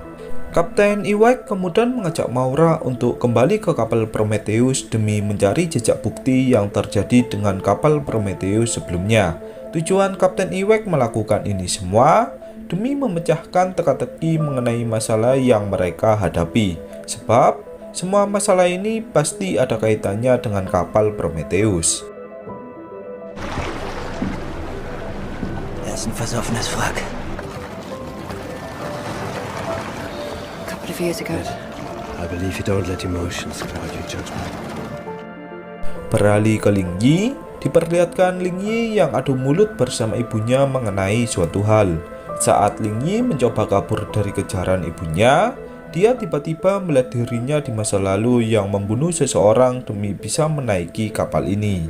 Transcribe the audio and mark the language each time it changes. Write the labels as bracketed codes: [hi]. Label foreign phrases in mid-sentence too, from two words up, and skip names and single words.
[id] Kapten Iwek kemudian mengajak Maura untuk kembali ke kapal Prometheus demi mencari jejak bukti yang terjadi dengan kapal Prometheus sebelumnya. Tujuan Kapten Iwek melakukan ini semua demi memecahkan teka-teki mengenai masalah yang mereka hadapi. Sebab semua masalah ini pasti ada kaitannya dengan kapal Prometheus. [de] Er ist ein versoffenes Wrack. [en] A couple of years ago. I believe you don't let emotions cloud your judgment. [id] Beralih ke Ling Yi, diperlihatkan Ling Yi yang adu mulut bersama ibunya mengenai suatu hal. Saat Ling Yi mencoba kabur dari kejaran ibunya, dia tiba-tiba melihat dirinya di masa lalu yang membunuh seseorang demi bisa menaiki kapal ini.